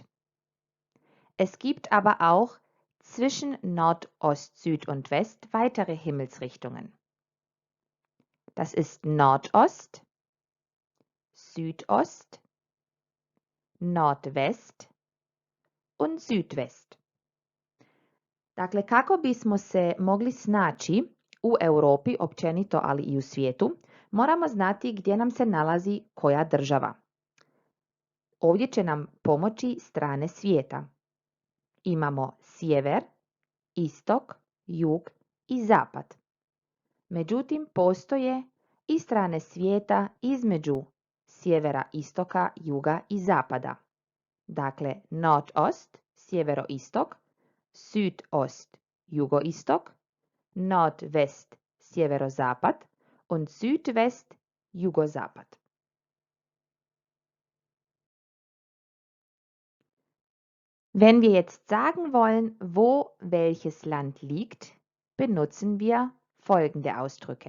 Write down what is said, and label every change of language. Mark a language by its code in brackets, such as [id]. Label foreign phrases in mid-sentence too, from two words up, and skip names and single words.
[de] Es gibt aber auch zwischen Nord, Ost, Süd und West weitere Himmelsrichtungen. Das ist Nordost, Südost, Nordwest und Südwest. [hr] Dakle, kako bismo se mogli snaći u Europi općenito, ali i u svijetu, moramo znati gdje nam se nalazi koja država. Ovdje će nam pomoći strane svijeta. Imamo sjever, istok, jug i zapad. Međutim, postoje i strane svijeta između sjevera, istoka, juga i zapada. Dakle, Nordost, sjeveroistok, Südost, jugoistok, [de] Nordwest, sjeverozapad und Südwest, jugozapad. Wenn wir jetzt sagen wollen, wo welches Land liegt, benutzen wir folgende Ausdrücke.